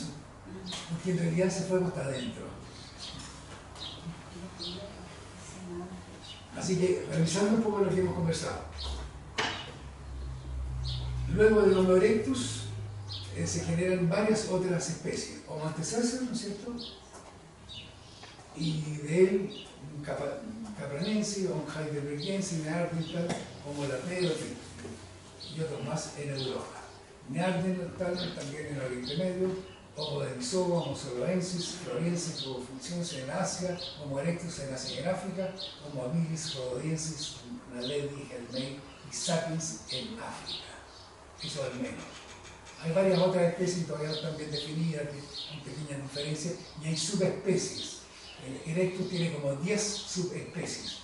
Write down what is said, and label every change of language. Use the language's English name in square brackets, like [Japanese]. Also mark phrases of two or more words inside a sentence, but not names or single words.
[Spanish] Porque en realidad ese fuego está adentro. Así que, revisando un poco lo que hemos conversado. Luego del Homo erectus, se generan varias otras especies. Homo antecessor, ¿no es cierto? Y de él, un capranense, un heidelbergense, neandertal, Homo latero, y otros más en Europa. Neandertal también en Oriente Medio, Homo denisova, Homo soloensis, floriensis, Robophoensis en Asia, Homo erectus en Asia y en África, Homo habilis, rhododiensis, Naledi, Helmei y Sapiens en África. Eso al menos. Hay varias otras especies todavía no están bien definidas, con pequeñas diferencias, y hay subespecies. El Erectus tiene como 10 subespecies.